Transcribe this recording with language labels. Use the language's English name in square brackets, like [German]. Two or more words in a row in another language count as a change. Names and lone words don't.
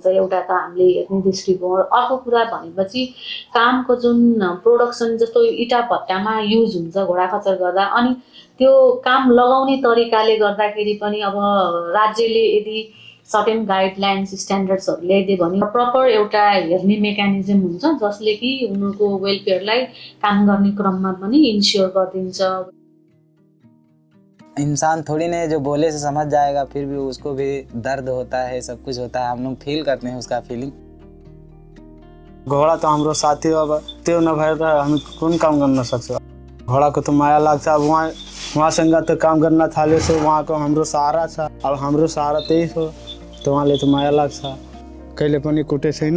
[Nepali] एउटा त हामीले हेर्ने दृष्टिकोण, अर्को कुरा भनेपछि कामको जुन प्रोडक्सन, जस्तो इटा भट्टामा युज हुन्छ घोडा खच्चर गर्दा, अनि त्यो काम लगाउने तरिकाले गर्दाखेरि पनि अब राज्यले यदि [English] certain guidelines standards [Nepali] ल्याइदियो भने प्रपर एउटा हेर्ने मेकानिजम हुन्छ जसले कि उनीहरूको वेलफेयरलाई काम गर्ने क्रममा पनि इन्स्योर गरिदिन्छ। [Hindi] इंसान थोड़ी ना है जो बोले से समझ जाएगा, फिर भी उसको भी दर्द होता है, सब कुछ होता है, हम लोग फील करते हैं उसका फीलिंग। [Nepali] घोडा त हाम्रो साथी हो, अब त्यो नभएर हामी कुन काम गर्न सक्छौँ। घोडाको त माया लाग्छ, अब उहाँसँग त काम गर्न थालेछ, उहाँको हाम्रो सहारा छ, अब हाम्रो सहारा त्यही हो, त उहाँले त माया लाग्छ, कहिले पनि कुटे छैन।